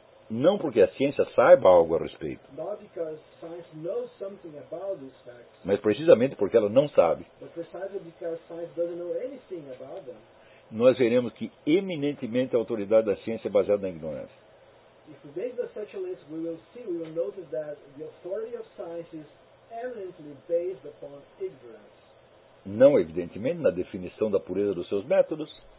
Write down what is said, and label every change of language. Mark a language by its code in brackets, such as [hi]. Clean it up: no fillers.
[pt] não porque a ciência saiba algo a respeito, [en] not because science knows something about these facts, [pt] mas precisamente porque ela não sabe, [en] but precisely because science doesn't know anything about them, [pt] nós veremos que eminentemente a autoridade da ciência é baseada na ignorância. [en] If we make such a list, we will notice that the authority of science is eminently based upon ignorance. [pt] Não evidentemente na definição da pureza dos seus métodos.